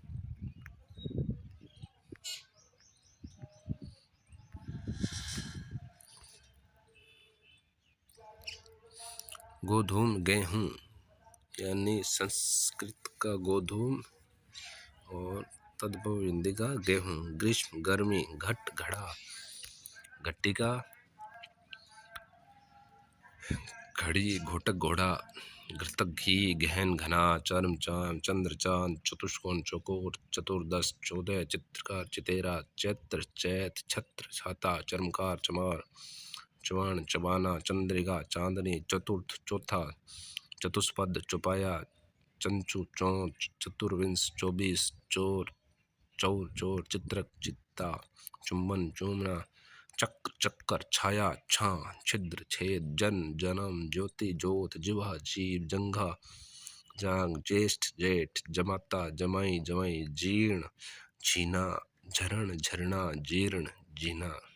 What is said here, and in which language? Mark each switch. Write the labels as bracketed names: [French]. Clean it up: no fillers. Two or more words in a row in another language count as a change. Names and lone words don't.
[Hindi] गोधूम गेहूं यानी संस्कृत का गोधूम और तद्भव हिंदी का गेहूं। ग्रीष्म गर्मी, घट घड़ा, घट्टिका, घड़ी घोटक घोड़ा, घृतक घी, गहन घना, चर्म चाम, चंद्र चांद, चतुष्कोण चौकोर, चतुर्दश 14, चित्रकार चितेरा, चैत्र चैत, छत्र छाता, चर्मकार चमार, चवाण चबाना, चंद्रिका चांदनी, चतुर्थ चौथा, चतुष्पद चौपाया, चंचु चौंच, चतुर्विंश 24, चोर चौर चोर, चित्रक चित्ता, चुंबन चूमना, चक्र चक्कर, छाया छां, छिद्र छेद, जन जन्म, ज्योति ज्योत, जिह्वा जीव, जंघा जांग, ज्येष्ठ जेठ, जमाता जमाई जमाई, जीर्ण झीना, झरण झरना, जीर्ण जीना।